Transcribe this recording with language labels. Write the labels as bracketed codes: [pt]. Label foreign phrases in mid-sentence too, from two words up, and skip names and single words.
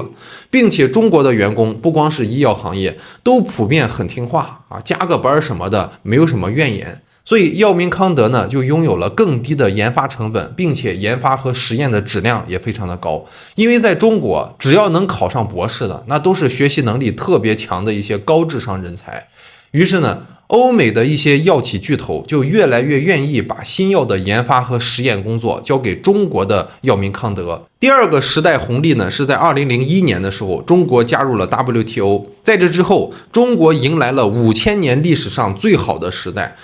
[zh] 并且中國的員工不光是醫藥行業，都普遍很聽話啊，加個班什麼的沒有什麼怨言。所以藥明康德呢就擁有了更低的研發成本，並且研發和實驗的質量也非常的高。因為在中國，只要能考上博士的，那都是學習能力特別強的一些高智商人才。於是呢，歐美的一些藥企巨頭就越來越願意把新藥的研發和實驗工作交給中國的藥明康德。第二個時代紅利呢，是在2001年的時候，中國加入了 WTO。在這之後，中國迎來了5000年歷史上最好的時代。